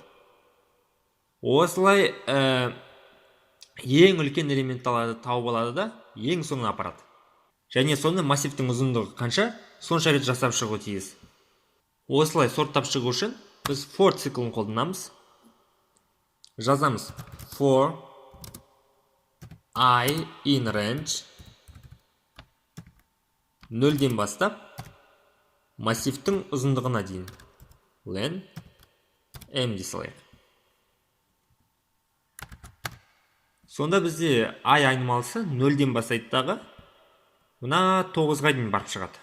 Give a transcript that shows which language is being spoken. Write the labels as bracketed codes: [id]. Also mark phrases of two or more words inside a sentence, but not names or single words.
[kk] Осылай ең үлкен элемент тауып алады да ең соңына апарады. Және соны массивтің ұзындығы қанша, сонша рет жасап шығу тиіс. Осылай сорттап шығу үшін біз for циклын қолданамыз. Жазамыз [en] for I in range [kk] 0-ден бастап массивтің ұзындығына дейін. Len m дей салайық. Сонда бізде I айнымалысы 0-ден бастайды дағы мына 9-ға дейін барып шығады.